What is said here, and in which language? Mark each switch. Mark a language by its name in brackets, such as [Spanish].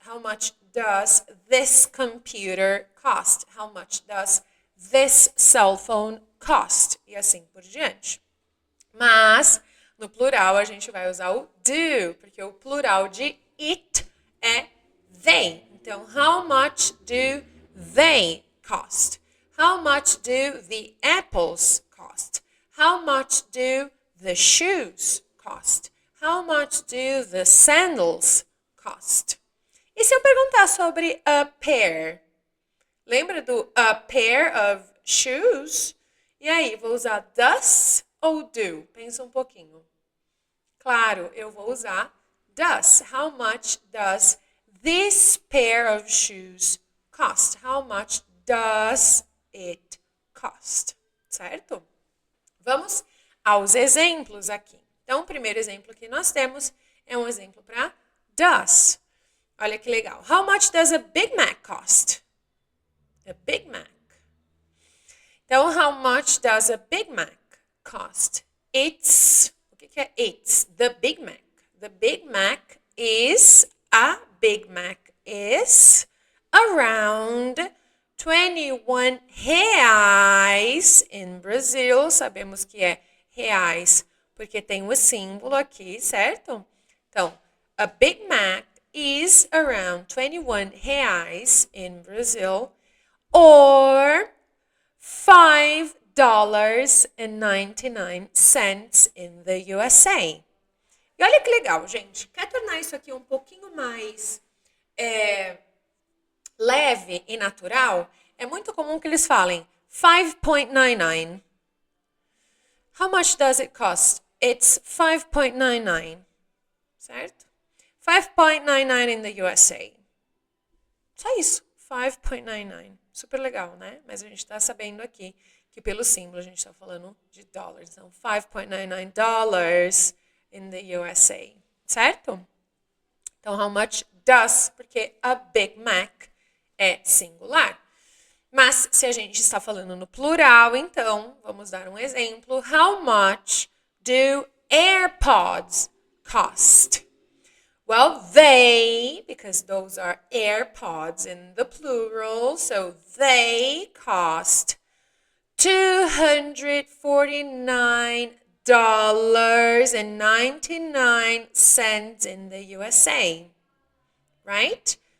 [English] How much does this computer cost? How much does this cell phone cost? [Portuguese] E assim por diante. Mas, no plural, a gente vai usar o do, porque o plural de it é they. [English] Então, how much do they cost? How much do the apples cost? How much do the shoes cost? How much do the sandals cost? [Portuguese] E se eu perguntar sobre a pair? Lembra do [English] a pair of shoes? [Portuguese] E aí, vou usar does ou do? Pensa um pouquinho. Claro, eu vou usar does. [English] How much does this pair of shoes cost? How much does it cost? Certo? [Portuguese] Vamos aos exemplos aqui. Então, o primeiro exemplo que nós temos é um exemplo para does. Olha que legal. [English] How much does a Big Mac cost? A Big Mac. Então, how much does a Big Mac cost? It's, [Portuguese] o que é [English] it's? The Big Mac. The Big Mac is, a Big Mac is around 21 reais in Brazil. [Portuguese] Sabemos que é reais porque tem o símbolo aqui, certo? [English] Então, a Big Mac is around 21 reais in Brazil, or $5.99 in the USA. [Portuguese] E olha que legal, gente. Quer tornar isso aqui um pouquinho mais leve e natural? É muito comum que eles falem 5.99. [English] How much does it cost? It's 5.99. Certo? 5.99 in the USA. [Portuguese] Só isso. 5.99. Super legal, né? Mas a gente está sabendo aqui que pelo símbolo a gente está falando de dólares. [English] Então, $5.99 in the USA. Certo? Então, how much [Portuguese] does, porque a Big Mac é singular. Mas se a gente está falando no plural, então, vamos dar um exemplo. [English] How much do AirPods cost? Well, they, because those are AirPods in the plural, so they cost $249.99 in the USA, right?